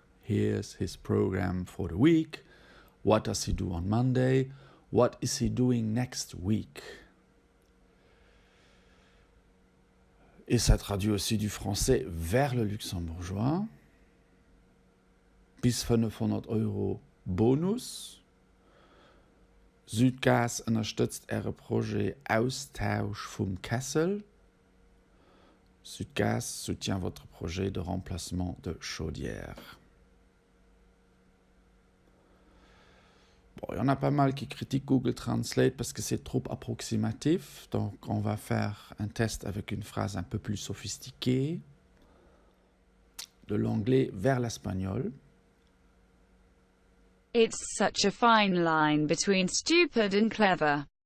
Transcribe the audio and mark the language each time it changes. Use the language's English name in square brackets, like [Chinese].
[English] Here's his program for the week. What does he do on Monday? What is he doing next week? [French] Et ça traduit aussi du français vers le luxembourgeois. [German] Bis 500 € Bonus. Südgas unterstützt ihre Projekt Austausch vom Kessel. [French] Südgas soutient votre projet de remplacement de chaudière. Bon, il y en a pas mal qui critiquent Google Translate parce que c'est trop approximatif. Donc, on va faire un test avec une phrase un peu plus sophistiquée. De l'anglais vers l'espagnol. [English] It's such a fine line between stupid and clever.